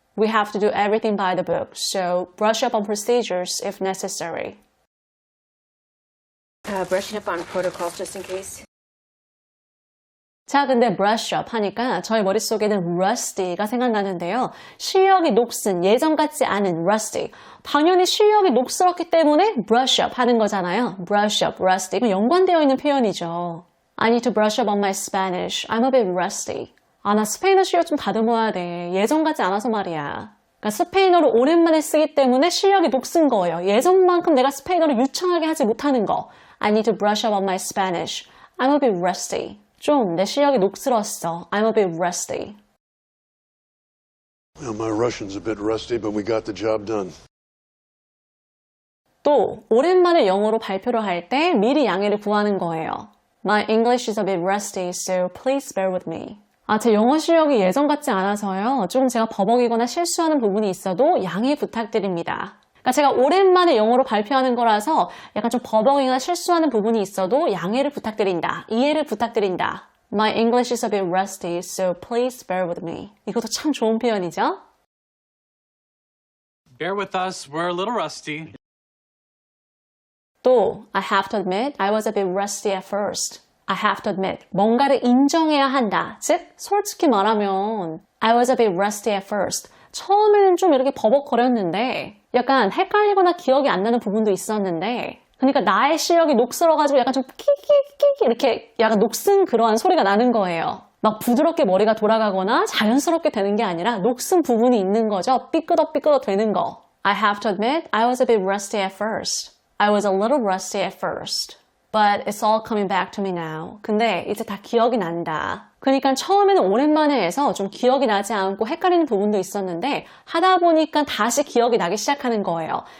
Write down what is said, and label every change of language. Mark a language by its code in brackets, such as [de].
[en] We have to do everything by the book, so brush up on procedures if necessary. Brushing up on protocols just in case. [ko] 자, 근데 brush up 하니까 저희 머릿속에는 rusty가 생각나는데요. 실력이 녹슨, 예전 같지 않은 rusty. 당연히 실력이 녹슬었기 때문에 brush up 하는 거잖아요. [en] brush up, rusty. [ko] 이건 연관되어 있는 표현이죠. [en] I need to brush up on my Spanish. I'm a bit rusty. [ko] 아, 나 스페인어 실력 좀 다듬어야 돼. 예전 같지 않아서 말이야. 그러니까 스페인어를 오랜만에 쓰기 때문에 실력이 녹슨 거예요. 예전만큼 내가 스페인어를 유창하게 하지 못하는 거. [en] I need to brush up on my Spanish. I'm a bit rusty. [ko] 좀 내 실력이 녹슬었어. [en] I'm a bit rusty. Well, my Russian's a bit rusty, but we got the job done. [ko] 또 오랜만에 영어로 발표를 할 때 미리 양해를 구하는 거예요. [en] My English is a bit rusty, so please bear with me. [ko] 아, 제 영어 실력이 예전 같지 않아서요. 좀 제가 버벅이거나 실수하는 부분이 있어도 양해 부탁드립니다. 그러니까 제가 오랜만에 영어로 발표하는 거라서 약간 좀 버벅이거나 실수하는 부분이 있어도 양해를 부탁드린다. 이해를 부탁드린다. [en] My English is a bit rusty, so please bear with me. [ko] 이것도 참 좋은 표현이죠? [en] Bear with us, we're a little rusty. 또 I have to admit I was a bit rusty at first. I have to admit [ko] 뭔가를 인정해야 한다. 즉 솔직히 말하면 [en] I was a bit rusty at first. [ko] 처음에는 좀 이렇게 버벅거렸는데 약간 헷갈리거나 기억이 안 나는 부분도 있었는데 그러니까 나의 실력이 녹슬어가지고 약간 좀 끼끼끼끼 이렇게 약간 녹슨 그러한 소리가 나는 거예요. 막 부드럽게 머리가 돌아가거나 자연스럽게 되는 게 아니라 녹슨 부분이 있는 거죠. 삐끄덕삐끄덕 되는 거. [en] I have to admit I was a bit rusty at first. I was a little rusty at first. But it's all coming back to me now. [ko] 근데 이제 다 기억이 난다. 그러니까 처음에는 오랜만에 해서 좀 기억이 나지 않고 헷갈리는 부분도 있었는데 하다 보니까 다시 기억이 나기 시작하는 거예요.